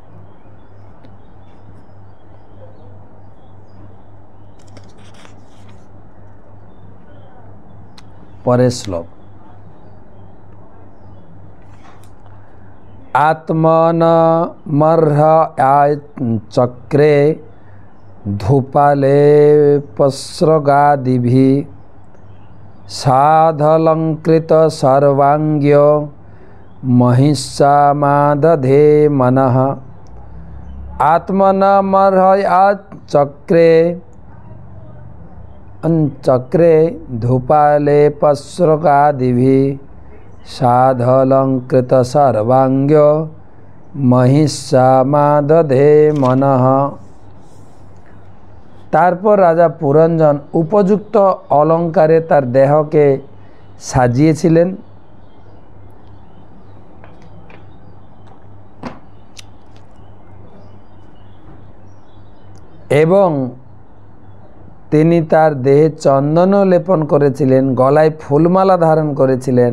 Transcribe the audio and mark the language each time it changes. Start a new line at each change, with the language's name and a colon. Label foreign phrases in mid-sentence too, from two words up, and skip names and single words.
Bangla: পরের শ্লোক,
Sanskrit: আত্মনমর্হ চক্রে धूपालेपस्रगादिभिः साधलंकृत सर्वांग्य महिषामादधे मनः आत्मनमर्हयात् चक्रे धूपालेपस्रगादिभिः साधलंकृत सर्वांग्य महिषामादधे मनः।
Bangla: তারপর রাজা পুরঞ্জন উপযুক্ত অলঙ্কারে তার দেহকে সাজিয়েছিলেন এবং তিনি তার দেহে চন্দন লেপন করেছিলেন, গলায় ফুলমালা ধারণ করেছিলেন।